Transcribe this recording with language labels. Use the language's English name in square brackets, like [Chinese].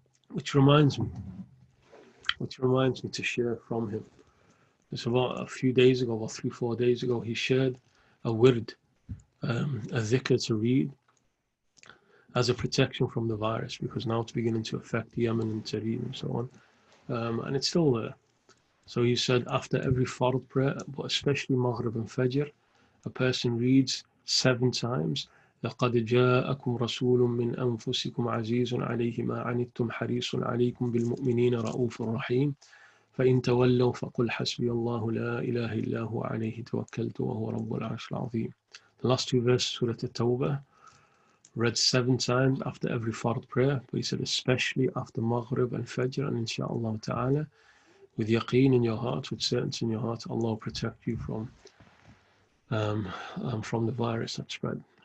[English] Which reminds me to share from him. It's about a few days ago, about 3-4 days ago, he shared a wird, a dhikr to read as a protection from the virus, because now it's beginning to affect Yemen and Tahrir and so on. And it's still there. So he said after every fard prayer, but especially Maghrib and Fajr, a person reads 7 times, [Arabic] لَقَدْ جَاءَكُمْ رَسُولٌ مِّنْ أَنفُسِكُمْ عَزِيزٌ عَلَيْهِ مَا عَنِتُّمْ حَرِيصٌ عَلَيْكُمْ بِالْمُؤْمِنِينَ رَءُوفٌ رَحِيمٌ فَإِنْ تَوَلَّوْا فَقُلْ حَسْبِيَ اللَّهُ لَا إِلَهَ إِلَّا هُوَ عَلَيْهِ تَوَكَّلْتُ وَهُوَ رَبُّ الْعَرْشِ الْعَظِيمِ. [English] The last 2 verses, Surah At-Tawbah, read 7 times after every fard prayer, but he said especially after Maghrib and Fajr, and inshaAllah ta'ala, with yaqeen in your heart, with certainty in your heart, Allah will protect you from the virus that spread.